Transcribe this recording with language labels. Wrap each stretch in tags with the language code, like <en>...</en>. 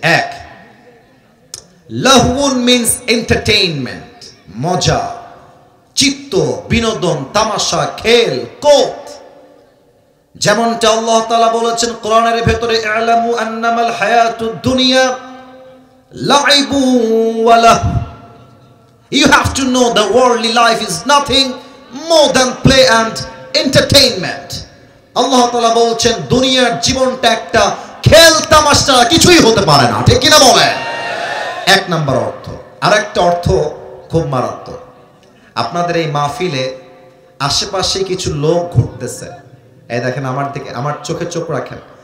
<bn>এক, লাহউন means entertainment, মজা, চিত্ত, বিনোদন, তামাশা, খেল, কোত। যেমনটা আল্লাহ তাআলা বলেছেন কোরআনের ভেতরে,</bn> <ar>ই'লামু আন্নামাল হায়াতুদ দুনিয়া লাইবু ওয়া লাহু।</ar> <en>You have to know the worldly life is nothing more than play and entertainment.</en> <bn>আল্লাহ তাআলা বলছেন দুনিয়ার জীবনটা একটা খেল তামাশা, কিছুই হতে পারে না, ঠিক কিনা বলেন? এক নাম্বার অর্থ। আরেকটা অর্থ খুব মারাত্মক। আপনাদের এই মাহফিলে আশেপাশে কিছু লোক ঘুরতেছে, এই দেখেন আমার দিকে, আমার চোখে চোখ রাখেন।</bn>